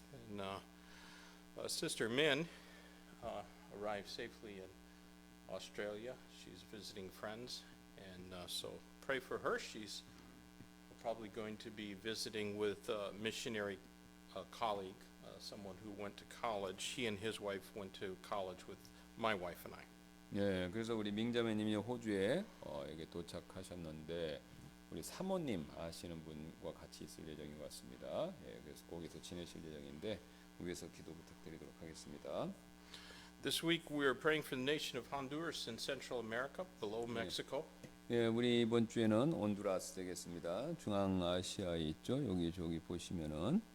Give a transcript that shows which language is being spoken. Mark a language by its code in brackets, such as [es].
[en] And Sister Min arrived safely in Australia. She's visiting friends, and so pray for her. She's probably going to be visiting with a missionary colleague, someone who went to college. He and his wife went to college with my wife and I. [ko] 예, 그래서 우리 민자매님이 호주에 이게 도착하셨는데 우리 사모님 아시는 분과 같이 있을 예정인 것 같습니다. 예, 그래서 거기서 지내실 예정인데 위에서 기도 부탁드리도록 하겠습니다. [en] This week we are praying for the nation of Honduras in Central America, below Mexico. [ko] 예, 우리 이번 주에는 온두라스 되겠습니다. 중앙아시아에 있죠. 여기 저기 보시면은